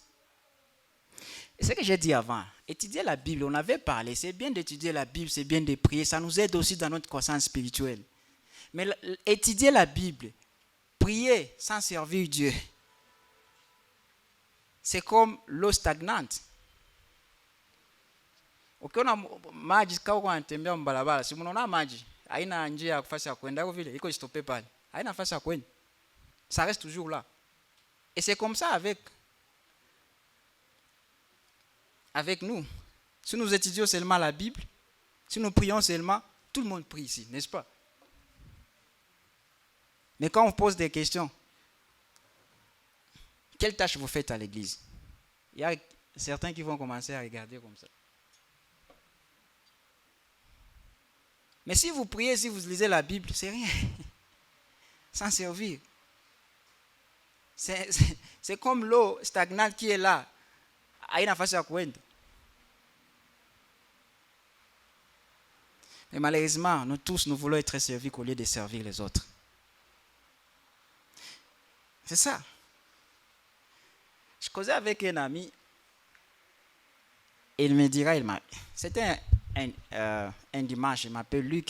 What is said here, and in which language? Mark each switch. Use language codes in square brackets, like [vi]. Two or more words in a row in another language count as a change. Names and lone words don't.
[fr] Et ce que j'ai dit avant, étudier la Bible, on avait parlé, c'est bien d'étudier la Bible, c'est bien de prier, ça nous aide aussi dans notre croissance spirituelle. Mais étudier la Bible, prier sans servir Dieu, c'est comme l'eau stagnante. [sw] Ukiona maji kama unatembea mbalabala, si mnaona maji haina njia ya kufasi ya kwenda au vile iko stoppé pale. Haina nafasi ya kwenda. [fr] Ça reste toujours là. Et c'est comme ça avec nous. Si nous étudions seulement la Bible, si nous prions seulement, tout le monde prie ici, n'est-ce pas? Mais quand on pose des questions, quelle tâche vous faites à l'église? Il y a certains qui vont commencer à regarder comme ça. Mais si vous priez, si vous lisez la Bible, c'est rien. Sans servir. C'est comme l'eau stagnante qui est là. [sw] Haina nafasi ya kwenda. [fr] Mais malheureusement, nous tous, nous voulons être servis au lieu de servir les autres. C'est ça. Je causais avec un ami. Il me dira, c'était un dimanche, il m'appelle Luc.